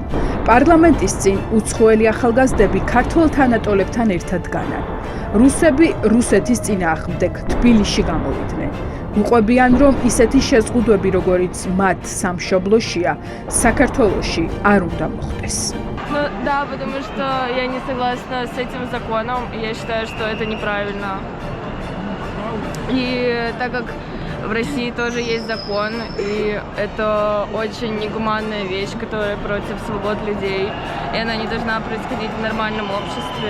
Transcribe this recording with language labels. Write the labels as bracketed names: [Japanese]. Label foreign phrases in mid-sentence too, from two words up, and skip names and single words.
[Georgian] პარლამენტის წინ უცხოელი ახალგაზრდები ქართველ თანატოლებთან ერთად განან. რუსები რუსეთის წინააღმდეგ თბილისში გამოვიდნენ. უყვებიან, რომ ისეთი შეზღუდვები, როგორიც მათ სამშობლოშია, საქართველოში არ უნდა მოხდეს. [Russian] Ну да, потому что я не согласна с этим законом. Я считаю, что это неправильно. И так как в России тоже есть закон, и это очень негуманная вещь, которая против свобод людей, и она не должна происходить в нормальном обществе.